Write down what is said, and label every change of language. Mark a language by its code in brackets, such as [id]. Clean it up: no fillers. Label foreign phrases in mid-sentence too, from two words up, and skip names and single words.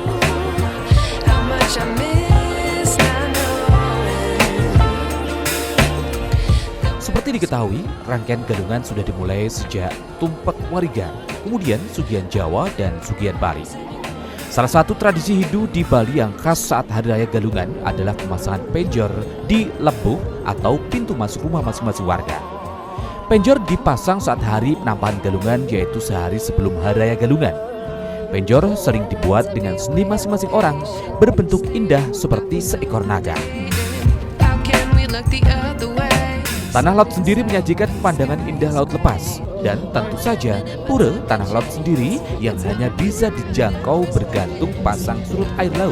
[id] Seperti diketahui, rangkaian galungan sudah dimulai sejak Tumpek Wariga, kemudian Sugihan Jawa dan Sugihan Bali. Salah satu tradisi Hindu di Bali yang khas saat Hari Raya Galungan adalah pemasangan penjor di lebuh atau pintu masuk rumah masing-masing warga. Penjor dipasang saat hari penampahan galungan, yaitu sehari sebelum Hari Raya Galungan. Penjor sering dibuat dengan seni masing-masing orang, berbentuk indah seperti seekor naga. Tanah Lot sendiri menyajikan pemandangan indah laut lepas dan tentu saja Pura Tanah Lot sendiri yang hanya bisa dijangkau bergantung pasang surut air laut.